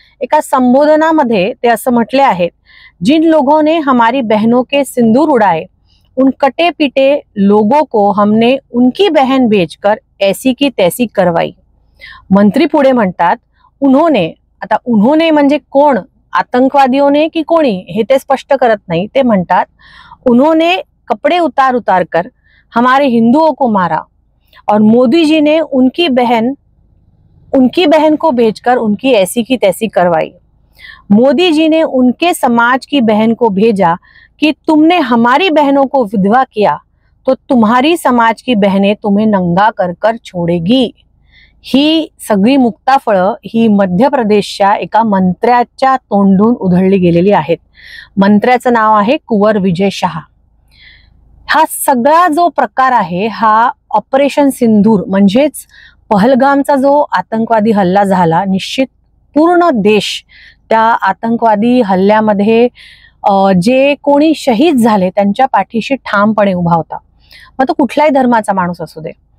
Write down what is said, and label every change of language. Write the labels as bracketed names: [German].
[Marathi] एका संबोधनामध्ये ते असं म्हटले आहेत, [Hindi] जिन लोगों ने हमारी बहनों के सिंदूर उड़ाए, उन कटे पिटे लोगों को हमने उनकी बहन बेचकर ऐसी की तैसी करवाई। [Marathi] मंत्री पुढे म्हणतात, उन्होंने, आता उन्होंने म्हणजे कोण, [Hindi] आतंकवादियों की [Marathi] कोणी हे ते स्पष्ट करत नाही। ते म्हणतात [Hindi] उन्होंने कपड़े उतार उतार कर हमारे हिंदुओं को मारा और मोदी जी ने उनकी बहन को भेजकर उनकी ऐसी की तैसी करवाई। मोदी जी ने उनके समाज की बहन को भेजा कि तुमने हमारी बहनों को विधवा किया तो तुम्हारी समाज की बहनें तुम्हें नंगा कर कर छोड़ेगी। [Marathi] ही सगळी मुक्ताफळं ही मध्य प्रदेशच्या एका मंत्र्याच्या तोंडून उधळली गेलेली आहेत। मंत्र्याचं नाव आहे कुंवर विजय शहा। हा सगळा जो प्रकार आहे हा ऑपरेशन सिंदूर म्हणजेच पहलगामचा जो आतंकवादी हल्ला झाला, निश्चित पूर्ण देश त्या आतंकवादी हल्ल्यामध्ये जे कोणी शहीद झाले त्यांच्या पाठीशी ठामपणे उभा होता, मग तो कुठल्याही धर्माचा माणूस असू दे।